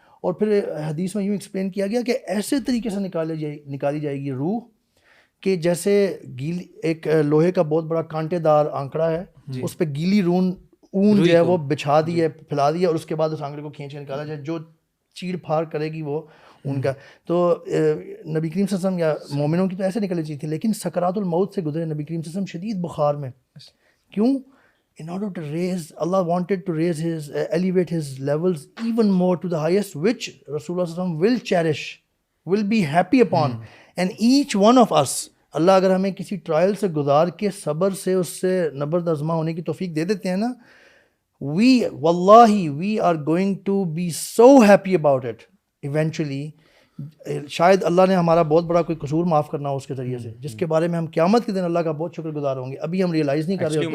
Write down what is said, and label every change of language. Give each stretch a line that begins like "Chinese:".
Urdu: اور پھر حدیث میں یوں ایکسپلین کیا گیا کہ ایسے طریقے سے نکالی جائے گی روح کہ جیسے ایک لوہے کا بہت بڑا کانٹے دار آنکڑا ہے, اس پہ گیلی اون جو ہے وہ بچھا دی ہے, پھیلا دی ہے, اور اس کے بعد اس آنکڑے کو کھینچ کے نکالا جائے, جو چیڑ پھاڑ کرے گی وہ ان کا. تو نبی کریم صلی اللہ علیہ وسلم یا مومنوں کی تو ایسے نکلنی چاہیے تھی, لیکن سکرات الموت سے گزرے نبی کریم صلی اللہ علیہ وسلم شدید بخار میں.
English: کیوں؟ in order to raise, Allah wanted to raise his, elevate his levels even more to the highest, which Rasulullah sallallahu alaihi wasallam will cherish, will be happy upon. And each one of us,
Urdu: اللہ اگر ہمیں کسی trial سے گزار کے صبر سے اس سے نبرد آزما ہونے کی توفیق دے دیتے ہیں نا,
English: we are going to be so happy about it eventually.
Urdu: شاید اللہ نے ہمارا بہت بڑا کوئی قصور معاف کرنا ہو اس کے ذریعے سے, جس کے بارے میں ہم قیامت کے دن اللہ کا بہت شکر گزار ہوں گے, ابھی ہم ریئلائز نہیں کر رہے.